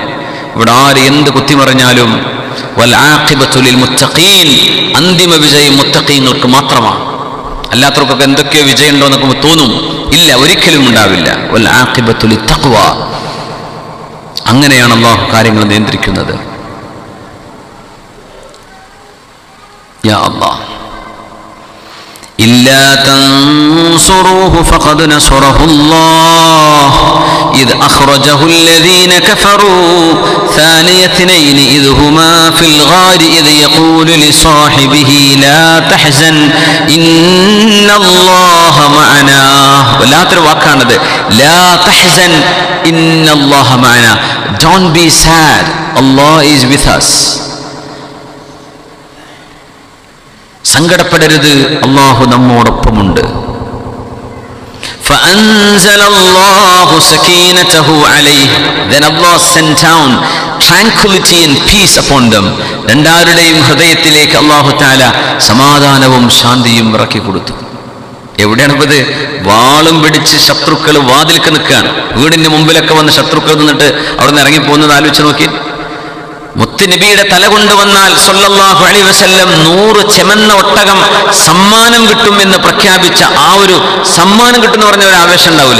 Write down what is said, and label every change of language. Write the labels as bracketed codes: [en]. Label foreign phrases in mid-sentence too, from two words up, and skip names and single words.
[ml] ഇവിടെ ആര് എന്ത് കുത്തിമറിഞ്ഞാലും [ar] والعاقبة للمتقين, [ml] അന്തിമ വിജയം മുത്തഖീങ്ങൾക്ക് മാത്രമാണ്. അല്ലാത്തവർക്കൊക്കെ എന്തൊക്കെയോ വിജയം ഉണ്ടോ എന്നൊക്കെ തോന്നും. ഇല്ല, ഒരിക്കലും ഉണ്ടാവില്ല. [ar] والعاقبة للتقوى. [ml] അങ്ങനെയാണ് അള്ളാഹു കാര്യങ്ങൾ നിയന്ത്രിക്കുന്നത്. [ar] يا الله, إلا تنصروه فقد نصره الله إذ أخرجه الذين كفروا ثاني اثنين إذ هما في الغار إذ يقول لصاحبه لا تحزن إن الله معنا. [ml] വല്ലാത്തൊരു വാക്കാണത്. [ar] لا تحزن إن الله معنا. [en] Don't be sad. Allah is with us. [ml] സങ്കടപ്പെടരുത്, അള്ളാഹു നമ്മോടൊപ്പമുണ്ട്. [ar] فأنزل الله سكينته عليه. [en] Then Allah sent down tranquility and peace upon them. [ml] രണ്ടാരുടെയും ഹൃദയത്തിലേക്ക് [ar] الله تعالى [ml] സമാധാനവും ശാന്തിയും ഇറക്കി കൊടുത്തു. എവിടെയാണ് ഇത്? വാളും പിടിച്ച് ശത്രുക്കൾ വാതിൽക്ക് നിൽക്കുകയാണ്. വീടിന്റെ മുമ്പിലൊക്കെ വന്ന് ശത്രുക്കൾ നിന്നിട്ട് അവിടെ നിന്ന് ഇറങ്ങിപ്പോകുന്നത് ആലോചിച്ച് നോക്കി. മുത്തുനബിയുടെ തല കൊണ്ടുവന്നാൽ [ar] صلى الله عليه وسلم [ml] 100 ചെമന്ന ഒട്ടകം സമ്മാനം കിട്ടും എന്ന് പ്രഖ്യാപിച്ച ആ ഒരു സമ്മാനം കിട്ടുന്ന പറഞ്ഞ ഒരു ആവേശം ഉണ്ടാവൂലേ?